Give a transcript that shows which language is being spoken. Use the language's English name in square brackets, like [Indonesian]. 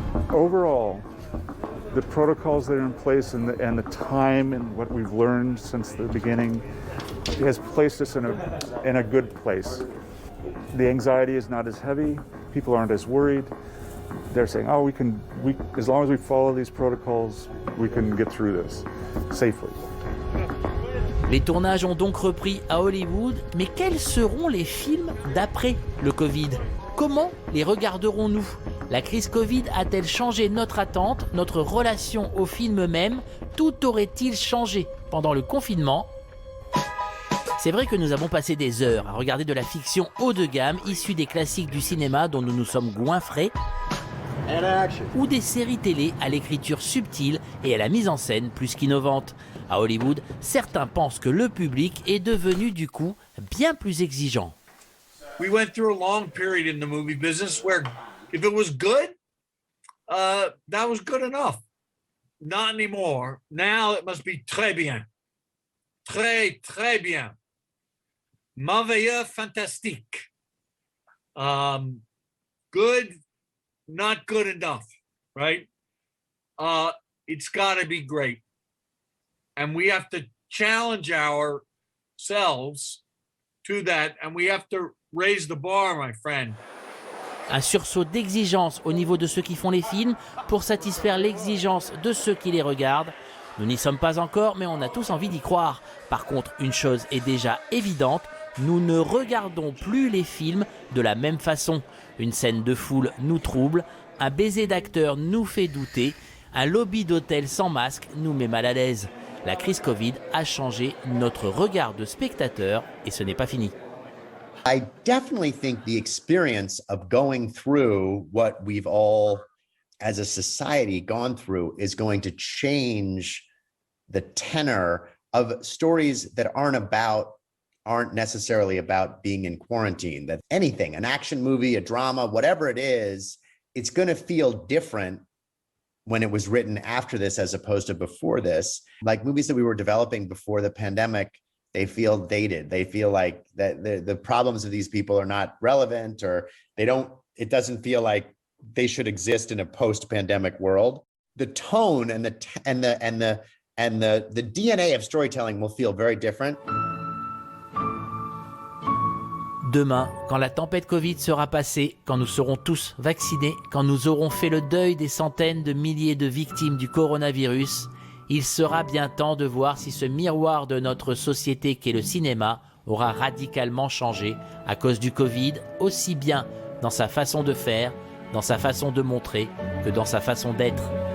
[English] Overall, the protocols that are in place and the time and what we've learned since the beginning has placed us in a good place. The anxiety is not as heavy. People aren't as worried. They're saying, "Oh, we as long as we follow these protocols, we can get through this safely." [French] Les tournages ont donc repris à Hollywood, mais quels seront les films d'après le Covid ? Comment les regarderons-nous ? La crise Covid a-t-elle changé notre attente, notre relation au film même ? Tout aurait-il changé pendant le confinement ? C'est vrai que nous avons passé des heures à regarder de la fiction haut de gamme issue des classiques du cinéma dont nous nous sommes goinfrés, ou des séries télé à l'écriture subtile et à la mise en scène plus qu'innovante. À Hollywood, certains pensent que le public est devenu du coup bien plus exigeant. [English] We went through a long period in the movie business where if it was good, that was good enough. Not anymore. Now it must be [French] très bien. Très, très bien. Merveilleux, fantastique. [English] Good, not good enough, right? It's got to be great. And we have to challenge ourselves to that, and we have to raise the bar, my friend. [French] Un sursaut d'exigence au niveau de ceux qui font les films pour satisfaire l'exigence de ceux qui les regardent. Nous n'y sommes pas encore, mais on a tous envie d'y croire. Par contre, une chose est déjà évidente, nous ne regardons plus les films de la même façon. Une scène de foule nous trouble, un baiser d'acteur nous fait douter, un lobby d'hôtel sans masque nous met mal à l'aise. La crise Covid a changé notre regard de spectateur et ce n'est pas fini. [English] I definitely think the experience of going through what we've all, as a society, gone through is going to change the tenor of stories that aren't necessarily about being in quarantine. That anything, an action movie, a drama, whatever it is, it's going to feel different when it was written after this as opposed to before this. Like movies that we were developing before the pandemic, they feel dated. They feel like that the problems of these people are not relevant, or it doesn't feel like they should exist in a post-pandemic world. The tone and the DNA of storytelling will feel very different. [French] Demain, quand la tempête Covid sera passée, quand nous serons tous vaccinés, quand nous aurons fait le deuil des centaines de milliers de victimes du coronavirus, il sera bien temps de voir si ce miroir de notre société qu'est le cinéma aura radicalement changé à cause du Covid, aussi bien dans sa façon de faire, dans sa façon de montrer, que dans sa façon d'être.